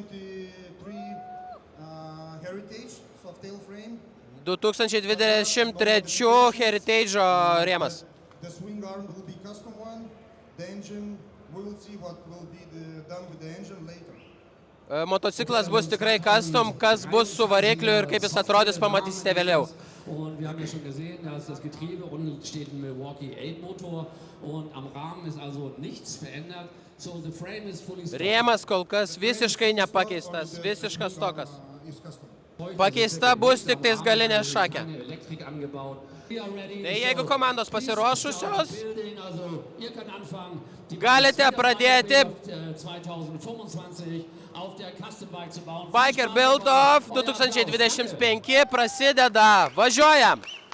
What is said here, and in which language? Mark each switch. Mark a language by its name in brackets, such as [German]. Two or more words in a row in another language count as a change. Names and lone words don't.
[Lithuanian] 2023 Heritage rėmas. Motociklas bus tikrai custom, kas bus su varikliu ir kaip jis atrodys, pamatysite vėliau. [German] Und wir haben ja schon gesehen, da ist das Getriebe, unten steht ein Milwaukee 8 Motor und am Rahmen ist also nichts verändert. [English] So the frame is fully stock. [Lithuanian] Rėmas kol kas visiškai nepakeistas, visiškas stokas. Pakeista bus tik tais galinė šakė. Tai jeigu komandos pasiruošusios, galite pradėti Biker Build Off 2025 prasideda. Važiuojam!